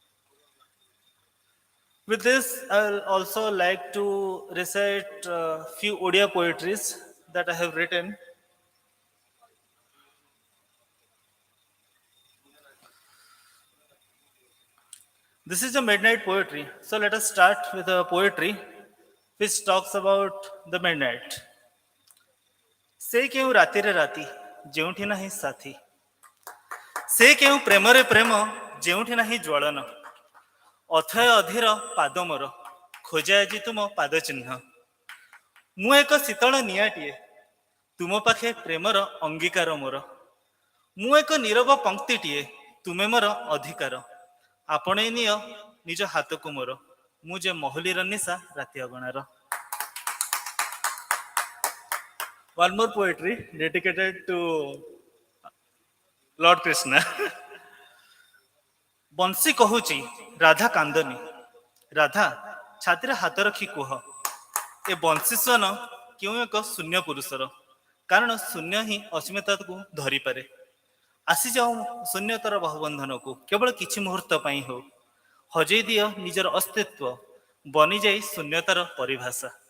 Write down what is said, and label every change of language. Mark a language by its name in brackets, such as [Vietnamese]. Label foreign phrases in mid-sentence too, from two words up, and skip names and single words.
[English] With this, I'll also like to recite a few Odia poetries that I have written. This is a midnight poetry. So let us start with a poetry which talks about the midnight. [Odia] ସେ କେଉଁ ରାତିରେ ରାତି ଯେଉଁଠି ନାହିଁ ସାଥୀ ସେ କେଉଁ ପ୍ରେମରେ ପ୍ରେମ ଯେଉଁଠି ନାହିଁ ଜ୍ୱଳନ ଅଥୟ ଅଧୀର ପାଦ ମୋର ଖୋଜେ ଆଜି ତୁମ ପାଦ ଚିହ୍ନ ମୁଁ ଏକ ଶୀତଳ ନିଆଁଟିଏ ତୁମ ପାଖେ ପ୍ରେମର ଅଙ୍ଗୀକାର ମୋର ମୁଁ ଏକ ନୀରବ ପଙ୍କ୍ତିଟିଏ ତୁମେ ମୋର ଅଧିକାର ଆପଣେଇ ନିଅ ନିଜ ହାତକୁ ମୋର ମୁଁ ଯେ ମହୁଲିର ନିଶା ରାତି ଅଗଣାର [English] One more poetry dedicated to Lord Krishna. [Odia] ବଂଶୀ କହୁଛି ରାଧା କାନ୍ଦନି ରାଧା ଛାତିରେ ହାତ ରଖି କୁହ ଏ ବଂଶୀ ସ୍ୱନ କେଉଁ ଏକ ଶୂନ୍ୟ ପୁରୁଷର କାରଣ ଶୂନ୍ୟ ହିଁ ଅସ୍ମିତାକୁ ଧରିପାରେ ଆସିଯାଉ ଶୂନ୍ୟତାର ବହୁବନ୍ଧନକୁ କେବଳ କିଛି ମୁହୂର୍ତ୍ତ ପାଇଁ ହେଉ ହଜେଇ ଦିଅ ନିଜର ଅସ୍ତିତ୍ୱ ବନିଯାଇ ଶୂନ୍ୟତାର ପରିଭାଷା